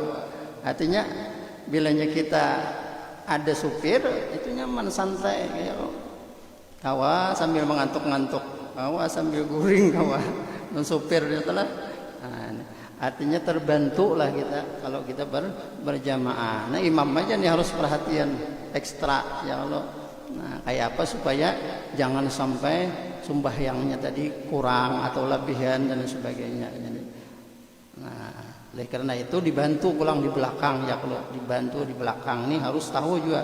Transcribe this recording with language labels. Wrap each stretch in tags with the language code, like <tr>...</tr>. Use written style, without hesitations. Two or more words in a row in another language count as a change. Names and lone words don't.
<bjn>Artinya bilanya kita ada supir itu nyaman santai kayak kawa sambil mengantuk-ngantuk, kawa sambil guring kawa. Non supir itu lah. Nah, artinya terbantu lah kita kalau kita berjamaah. Nah imam aja nih harus perhatian ekstra ya Allah. Nah kayak apa supaya jangan sampai sembahyangnya tadi kurang atau lebihan dan sebagainya. Nah oleh karena itu dibantu pulang di belakang ya, kalau dibantu di belakang ini harus tahu juga.</bjn>